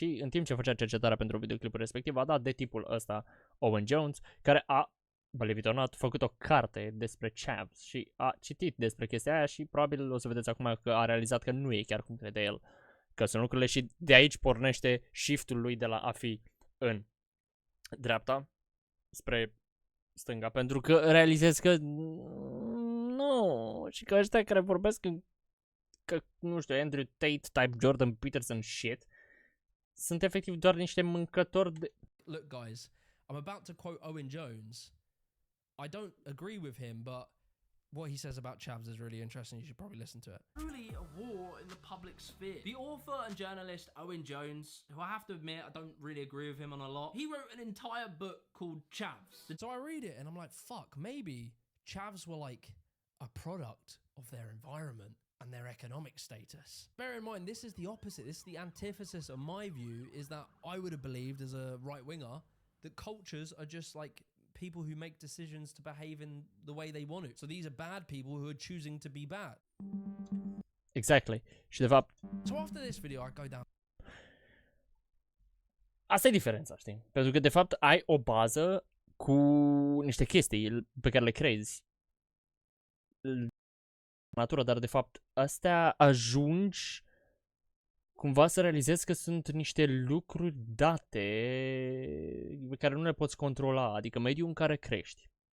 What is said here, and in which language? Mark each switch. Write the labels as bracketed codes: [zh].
[ro] Și în timp ce făcea cercetarea pentru videoclipul respectiv, a dat de tipul ăsta Owen Jones, care a, [en] believe it or not, [ro] făcut o carte despre chavs și a citit despre chestia aia și probabil o să vedeți acum că a realizat că nu e chiar cum crede el că sunt lucrurile, și de aici pornește shift-ul lui de la a fi în dreapta spre stânga, pentru că realizez că nu, și că ăștia care vorbesc în nu știu, Andrew Tate type Jordan Peterson shit. Sunt efectiv doar niște mâncători de... [en] Look, guys, I'm about to quote Owen Jones. I don't agree with him, but what he says about chavs is really interesting. You should probably listen to it. Truly a war in the public sphere. The author and journalist Owen Jones, who I have to admit I don't really agree with him on a lot, he wrote an entire book called Chavs. So I read it and I'm like, fuck, maybe chavs were like a product of their environment and their economic status. Bear in mind, this is the opposite. This is the antithesis of my view, is that I would have believed as a right-winger that cultures are just like people who make decisions to behave in the way they want to. So these are bad people who are choosing to be bad. Exactly. [ro] Și de fapt... [en] So after this video, I go down. [ro] Asta e diferența, știi? Pentru că de fapt ai o bază cu niște chestii pe care le crezi natură, dar de fapt astea ajungi cumva să realizezi că sunt niște lucruri date pe care nu le poți controla, adică mediul în care crești.